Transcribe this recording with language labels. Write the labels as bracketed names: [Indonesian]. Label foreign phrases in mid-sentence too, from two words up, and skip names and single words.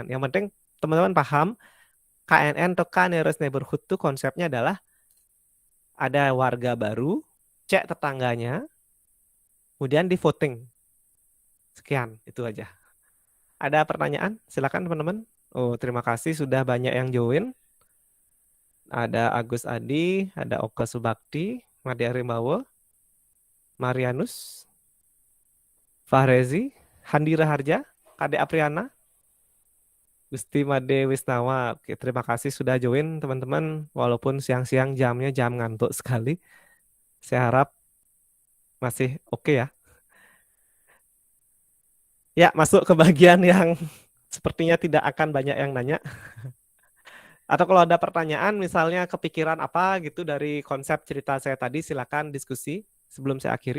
[Indonesian] Yang penting teman-teman paham KNN atau [English] K nearest neighborhood [Indonesian] itu konsepnya adalah ada warga baru, cek tetangganya, kemudian di voting. Sekian, itu aja. Ada pertanyaan? Silakan teman-teman. Oh, terima kasih sudah banyak yang join. Ada Agus Adi, ada Oka Subakti, Made Arimawo, Marianus, Fahrezi, Handira Harja, Kade Apriana, Gusti Made Wisnawa. Oke, terima kasih sudah join teman-teman. Walaupun siang-siang jamnya jam ngantuk sekali. Saya harap masih oke ya. Ya, masuk ke bagian yang sepertinya tidak akan banyak yang nanya. Atau kalau ada pertanyaan, misalnya kepikiran apa gitu dari konsep cerita saya tadi, silakan diskusi sebelum saya akhiri.